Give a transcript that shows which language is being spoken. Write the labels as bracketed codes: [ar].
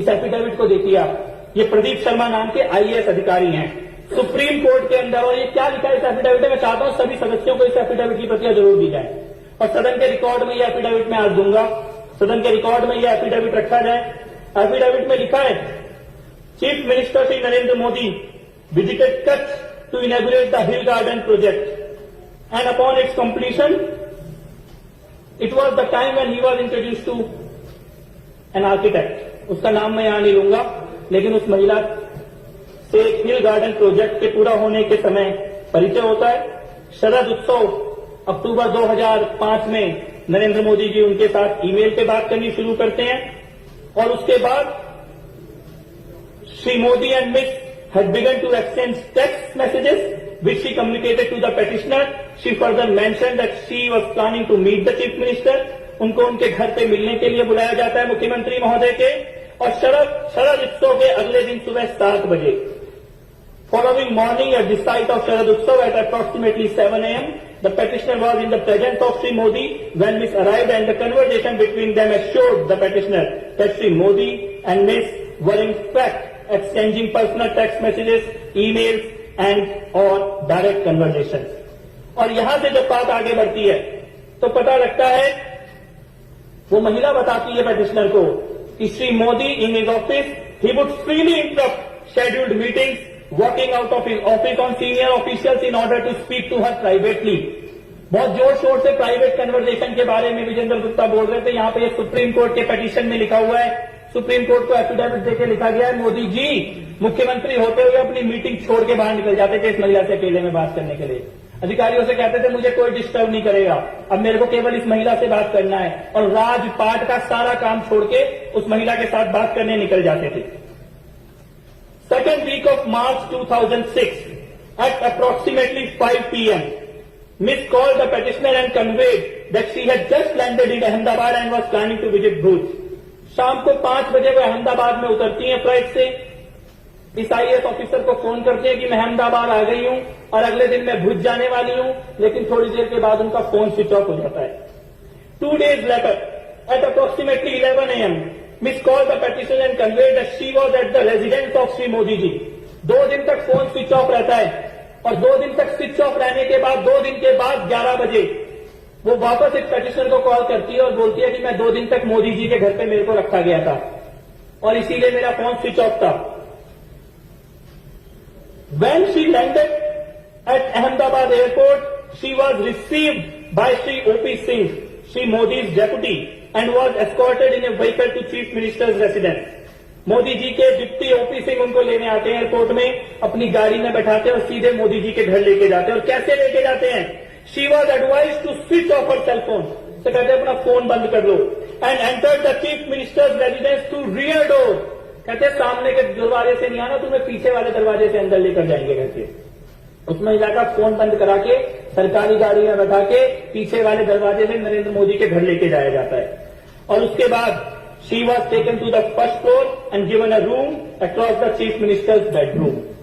[hi] इस एफिडेविट को देखिए आप, ये प्रदीप शर्मा नाम के आईएएस अधिकारी हैं सुप्रीम कोर्ट के अंदर, और ये क्या लिखा है इस एफिडेविट में? मैं चाहता हूं सभी सदस्यों को इस एफिडेविट की प्रतियां जरूर दी जाए, और सदन के रिकॉर्ड में ये एफिडेविट मैं आज दूंगा। सदन के रिकॉर्ड में ये एफिडेविट रखा जाए। एफिडेविट में लिखा है, chief minister Shri Narendra Modi [en] visited Kutch to inaugurate the Hill Garden project. And upon its completion, it was the time when he was introduced to an architect. [hi] उसका नाम मैं यहां नहीं लूंगा, लेकिन उस महिला से हिल गार्डन प्रोजेक्ट के पूरा होने के समय परिचय होता है। शरद उत्सव अक्टूबर 2005 में नरेंद्र मोदी जी उनके साथ ईमेल पे बात करनी शुरू करते हैं और उसके बाद Shri Modi and miss [en] had begun to exchange text messages which she communicated to the petitioner. She further mentioned that she was planning to meet the chief minister. [hi] उनको उनके घर पे मिलने के लिए बुलाया जाता है मुख्यमंत्री महोदय के। और शरद उत्सव के अगले दिन सुबह 7 बजे [en] following morning at the site of Sharad Utsav at approximately 7 a.m. the petitioner was in the presence of Sri Modi when Miss arrived, and the conversation between them assured the petitioner that Sri Modi and Miss were in fact exchanging personal text messages, emails and or direct conversations. [hi] और यहां से जब बात आगे बढ़ती है तो पता लगता है, वो महिला बताती है पेटिशनर को कि [en] Shri Modi in his office he would freely interrupt scheduled meetings, walking out of his office on senior officials in order to speak to her privately. [hi] बहुत जोर शोर से प्राइवेट कन्वर्सेशन के बारे में विजेंद्र गुप्ता बोल रहे थे। यहां पे ये सुप्रीम कोर्ट के पिटीशन में लिखा हुआ है, सुप्रीम कोर्ट को एफिडेविट देके लिखा गया है, मोदी जी मुख्यमंत्री होते हुए अपनी मीटिंग छोड़ के बाहर निकल जाते थे इस महिला से अकेले में बात करने के लिए। अधिकारियों से कहते थे मुझे कोई डिस्टर्ब नहीं करेगा, अब मेरे को केवल इस महिला से बात करना है, और राजपाट का सारा काम छोड़ के उस महिला के साथ बात करने निकल जाते थे। [en] Second week of March 2006 at approximately 5 p.m. Miss called the petitioner and conveyed that she had just landed in Ahmedabad and was planning to visit Bhuj. [hi] शाम को 5 बजे वो अहमदाबाद में उतरती हैं फ्लाइट से। इस आईएएस ऑफिसर को फोन करते हैं कि मैं अहमदाबाद आ गई हूं और अगले दिन मैं भुज जाने वाली हूं, लेकिन थोड़ी देर के बाद उनका फोन स्विच ऑफ हो जाता है। [en] 2 days later, at approximately 11 a.m., Miss called the petitioner and conveyed that she was at the residence of Sri Modi ji. [hi] 2 दिन तक फोन स्विच ऑफ रहता है और 2 दिन तक स्विच ऑफ रहने के बाद 2 दिन के बाद 11 बजे वो वापस एक पेटिशनर को कॉल करती है और बोलती है कि मैं 2 दिन तक मोदी जी के घर पे मेरे को रखा गया था और इसीलिए मेरा फोन स्विच ऑफ था। [en] When she landed at Ahmedabad airport, she was received by Sri O.P. Singh, Sri Modi's deputy, and was escorted in a vehicle to Chief Minister's residence. [hi] Modi ji के डिप्टी O.P. सिंह उनको लेने आते हैं airport में, अपनी गाड़ी में बैठाते हैं और सीधे मोदी जी के घर लेके जाते हैं। और कैसे लेके जाते हैं? [en] She was advised to switch off her cell phone. [hi] तो कहते हैं अपना फोन बंद कर लो। [en] And entered the Chief Minister's residence through rear door. [hi] कहते हैं सामने के दरवाजे से नहीं आना, तुम्हें पीछे वाले दरवाजे से अंदर लेकर जाएंगे घर के। उस महिला का फोन बंद करा के सरकारी गाड़ी में बैठा के पीछे वाले दरवाजे से नरेंद्र मोदी के घर लेके जाया जाता है। और उसके बाद [en] She was taken to the first floor and given a room across the chief minister's bedroom.